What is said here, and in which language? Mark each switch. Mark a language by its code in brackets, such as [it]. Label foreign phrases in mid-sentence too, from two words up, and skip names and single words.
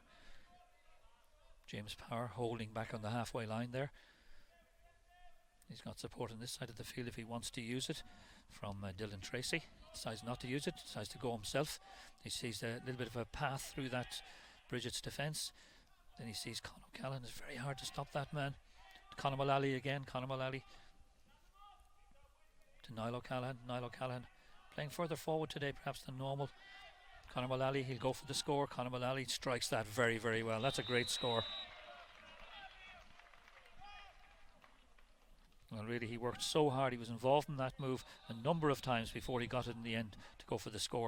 [en] James Power holding back on the halfway line there. He's got support on this side of the field if he wants to use it from Dylan Tracy. He decides not to use it, decides to go himself. He sees a little bit of a path through that Brigids defence. Then he sees Con O'Callaghan. It's very hard to stop that man. Conor Mullally again. Conor Mullally to Niall O'Callaghan. Niall O'Callaghan playing further forward today perhaps than normal. Conor Mullally, he'll go for the score. Conor Mullally strikes that very, very well. That's a great score. Well, really, he worked so hard. He was involved in that move a number of times before he got it in the end to go for the score.